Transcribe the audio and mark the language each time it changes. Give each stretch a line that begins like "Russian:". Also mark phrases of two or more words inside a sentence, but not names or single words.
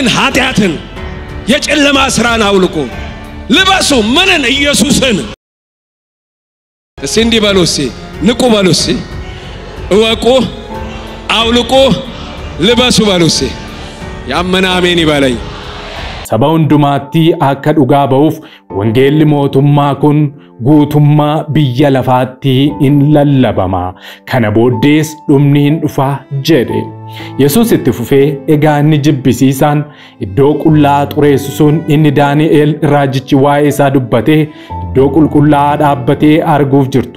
Amharic: ኃጢአትን፣ የጨለማ ስራን አውልቁ። ልበሱ ምንን? ኢየሱስን። እስቲ እንዲህ በሉ። እስቲ ንቁ በሉ። እስቲ እወቁ፣ አውልቁ፣ ልበሱ በሉ። እስቲ ያመነ አሜን ይበለኝ።
Oromo: Saba hundumaatti akka dhugaa ba'uuf wangeelli mootummaa kun guutummaa biyya lafaatti in lallabama. Kana booddees dhumni hin dhufa jedhe. Yesuus itti fufee egaa inni jibbisiisaan iddoo qullaa xureessu sun inni Daani'el raajichi waa'ee isaa dubbatee iddoo qulqullaa dhaabbatee arguuf jirtu.